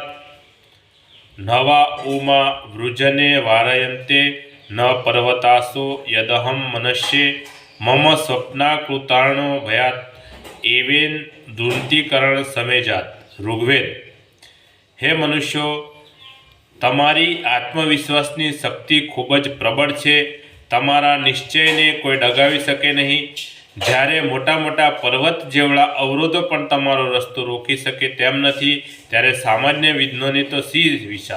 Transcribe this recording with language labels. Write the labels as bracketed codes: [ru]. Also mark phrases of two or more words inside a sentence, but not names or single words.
[sa] नवा उमा वृजने वारयन्ते न पर्वतासो यदहं मनस्ये मम स्वप्नाकृतार्णो भयात् एवेन दृष्टिकरण समेजात। ऋग्वेद। हे मनुष्यो, [gu] તમારી આત્મવિશ્વાસની શક્તિ ખૂબ જ પ્રબળ છે. તમારા નિશ્ચયને કોઈ ડગાવી શકે નહીં. જ્યારે મોટા મોટા પર્વત જેવડા અવરોધો પણ તમારો રસ્તો રોકી શકે તેમ નથી, ત્યારે સામાન્ય વિઘ્નોની તો શી વિશાળ.